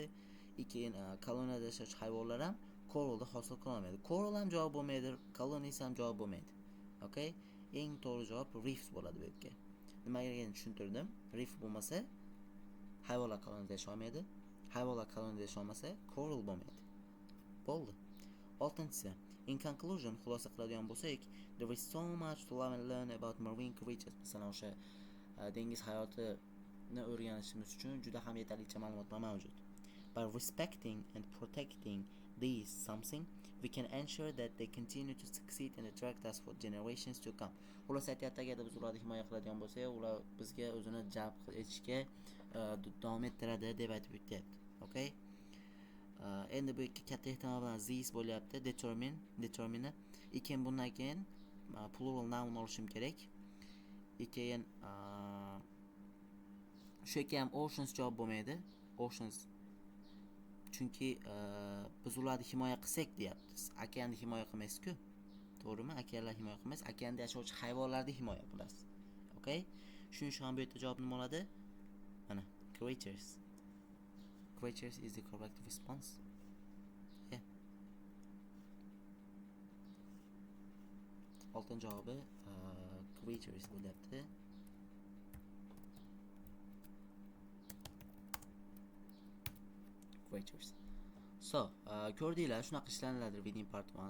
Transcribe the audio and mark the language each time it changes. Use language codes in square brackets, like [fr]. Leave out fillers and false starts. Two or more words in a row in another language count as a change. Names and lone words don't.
[uz] Keyin koloniyada yashovchi hayvonlar ham coralda hosil qila olmaydi. Coral ham javob bo'lmaydi, colonies ham javob bo'lmaydi. [en] Okay? [uz] Eng to'g'ri javob reefs bo'ladi bu yerga. Nimaligini tushuntirdim. Reef bo'lmasa hayvonlar koloniyada yashamaydi. Hayvonlar koloniyada yashamasa coral bo'lmaydi. Bo'ldi. 6-si. [en] In conclusion, [uz] xulosa qiladigan bo'lsak, [en] there is so much to learn about marine creatures. [uz] Masalan, o'sha dengiz hayotini o'rganishimiz uchun juda ham yetarlicha ma'lumotlar mavjud. [en] By respecting and protecting these something, we can ensure that they continue to succeed and attract us for generations to come. [uz] Ular aytyapti, agarda biz ularni himoya qiladigan bo'lsak, ular bizga o'zini jalb etishga davom ettiradi deb aytib o'tyapti. [en] Okay? [uz] Endi bu ikki katta ehtimol bilan [en] this bo'lyapti, determine. [uz] Keyin bundan keyin [en] plural noun [uz] olishim kerak. Keyin shu yerga ham oceans javob bo'lmaydi. Oceans chunki biz ularni himoya qilsak deyapmiz. Okeanni himoya qilmaysiz-ku. To'g'rimi? Okeanlar himoya qilmaysiz. Okeanda yashovchi hayvonlarni himoya qilasiz. Okay? Shuning uchun ham bu yerda javob nima bo'ladi? Mana, creatures. [en] Creatures is the correct response. Yeah. [uz] Oltin javobi creatures bo'lyapti. Creatures. So, ko'rdinglar, shunaqa ishlaniladi [en] reading part 1.